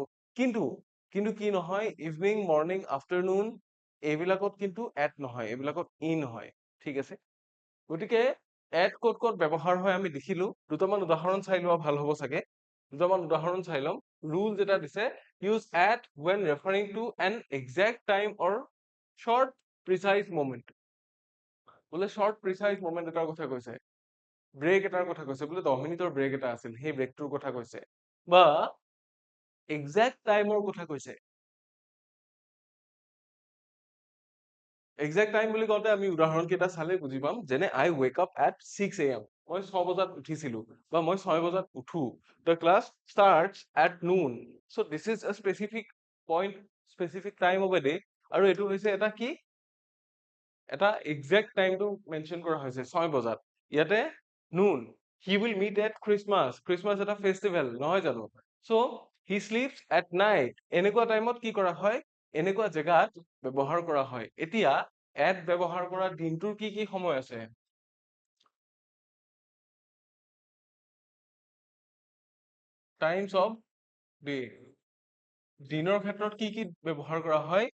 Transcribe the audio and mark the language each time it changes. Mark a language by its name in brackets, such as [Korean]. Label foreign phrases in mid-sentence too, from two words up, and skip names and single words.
[Assamese] কিন্তু কিন্তু কি নহয়, [English] evening, morning, afternoon [Assamese] এইবিলাকত কিন্তু এট নহয়, এইবিলাকত ইন হয়। ঠিক আছে? গতিকে এট ক'ত ক'ত ব্যৱহাৰ হয় আমি দেখিলো। দুটামান উদাহৰণ চাই লোৱা ভাল হ'ব চাগে। দুটামান উদাহৰণ চাই ল'ম। ৰুল যেটা দিছে, [English] use at when referring to an exact time or short precise moment। [Assamese] বোলে [English] short precise moment [Assamese] এটাৰ কথা কৈছে, ব্ৰেক এটাৰ কথা কৈছে, বোলে 10 মিনিটৰ ব্ৰেক এটা আছিল, সেই ব্ৰেকটোৰ কথা কৈছে, বা exact টাইমৰ কথা কৈছে। [English] exact time [Assamese] বুলি কওঁতে আমি উদাহৰণ কেইটা চালে বুজি পাম। [English] যেনে I wake up at 6 AM, [Assamese] মই 6 বজাত উঠিছিলো, বা মই 6 বজাত উঠো। [English] The class starts at noon, so this is a specific point, specific time of a day। [Assamese] আৰু এইটো হৈছে এটা কি, এটা এক্সাক্ট টাইমটো মেনশ্যন কৰা হৈছে 6 বজাত। ইয়াতে noon, [English] he will meet at Christmas, [Assamese] Christmas এটা ফেষ্টিভেল নহয় জানো? [English] So he sleeps at night, [Assamese] এনেকুৱা টাইমত কি কৰা হয়, এনেকুৱা জেগাত ব্যৱহাৰ কৰা হয়। এতিয়া at ব্যৱহাৰ কৰা দিনটোৰ কি কি সময় আছে? [English] times of day. [Assamese] দিনৰ ক্ষেত্ৰত কি কি ব্যৱহাৰ কৰা হয়?